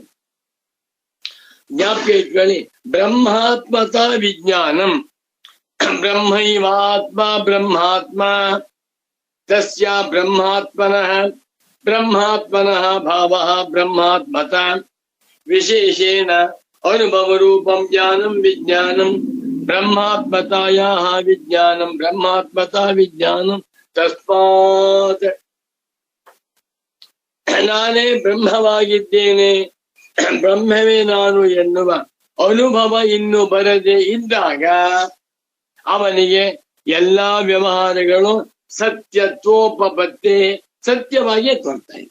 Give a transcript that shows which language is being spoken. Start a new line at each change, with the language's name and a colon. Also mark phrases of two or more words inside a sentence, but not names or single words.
Kannada: ಜ್ಞಾಪಕ ಇಟ್ಕೊಳ್ಳಿ,
Sanskrit: ಬ್ರಹ್ಮಾತ್ಮತ ವಿಜ್ಞಾನಂ ಬ್ರಹ್ಮೈವಾತ್ಮ ಬ್ರಹ್ಮಾತ್ಮ ತಸ್ಯ ಬ್ರಹ್ಮಾತ್ಮನಃ ಬ್ರಹ್ಮಾತ್ಮನಃ ಭಾವಃ ಬ್ರಹ್ಮಾತ್ಮತ ವಿಶೇಷೇಣ ಅನುಭವ ರೂಪಂ ಜ್ಞಾನಂ ವಿಜ್ಞಾನಂ ಬ್ರಹ್ಮಾತ್ಮತಾಯಾಃ ವಿಜ್ಞಾನಂ ಬ್ರಹ್ಮಾತ್ಮತಾ ವಿಜ್ಞಾನಂ ತಸ್ಮಾತ್
Kannada: ನಾನೇ ಬ್ರಹ್ಮವಾಗಿದ್ದೇನೆ, ಬ್ರಹ್ಮವೇ ನಾನು ಎನ್ನುವ ಅನುಭವ ಇನ್ನು ಬರದೆ ಇದ್ದಾಗ ಅವನಿಗೆ ಎಲ್ಲಾ ವ್ಯವಹಾರಗಳು ಸತ್ಯತ್ವೋಪಪತ್ತೆ ಸತ್ಯವಾಗಿಯೇ ತೋರ್ತಾ ಇದೆ.